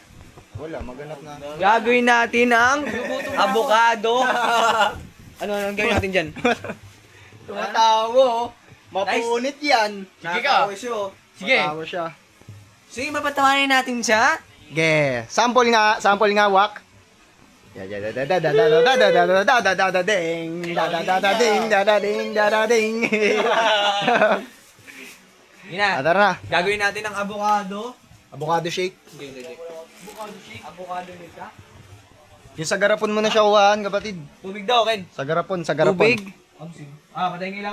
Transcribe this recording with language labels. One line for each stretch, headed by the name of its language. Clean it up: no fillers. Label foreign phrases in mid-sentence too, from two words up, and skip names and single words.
Filipino: Wala, maganap na. Gagawin natin ang avocado. Ano gagawin natin dyan? Tumatawa, oh. Mapunit yan. Sige ka. Sige. Matawa siya. Sige, mapatawanin natin siya. Ge, sample nga, wak. Ya ya da da da da da da da da da da da da da ding da da da da ding da da ding da da ding. Yun na. Tara na. Gagawin natin ang avocado.
English: Avocado shake.
Filipino: Hindi.
English: Avocado shake.
Filipino: Avocado nito. Yung sa garapon mo na siya kuhaan, kapatid. Tubig daw, Ken. Sa garapon, sa garapon. Tubig. Patay ng ilaw.